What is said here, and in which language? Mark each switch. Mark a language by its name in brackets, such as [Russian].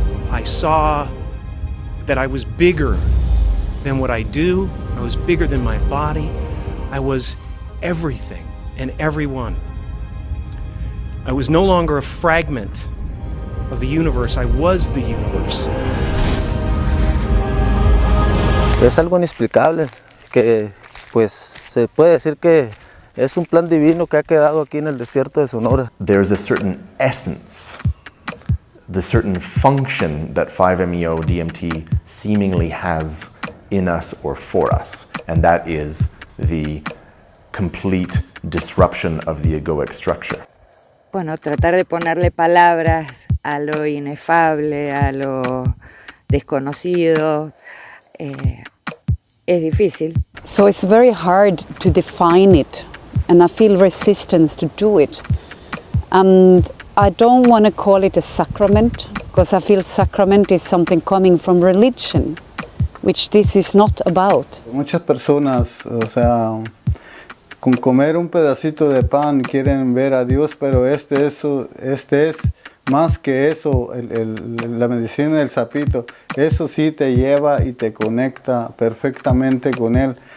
[English] I saw that I was bigger than what I do. I was bigger than my body. I was everything and everyone. I was no longer a fragment of the universe. I was the universe. [Spanish] Es algo inexplicable que pues se puede decir que es un plan divino que ha quedado aquí en el desierto de Sonora. [English] There's a certain essence, the certain function that 5-MeO DMT seemingly has in us or for us, and that is the complete disruption of the egoic structure. [Spanish] Bueno, tratar de ponerle palabras a lo inefable, a lo desconocido, es difícil. [English] So it's very hard to define it. And I feel resistance to do it. And I don't want to call it a sacrament, because I feel sacrament is something coming from religion, which this is not about. [Spanish] Muchas personas, o sea, con comer un pedacito de pan quieren ver a Dios, pero este es más que eso, la medicina del sapito. Eso sí te lleva y te conecta perfectamente con Él.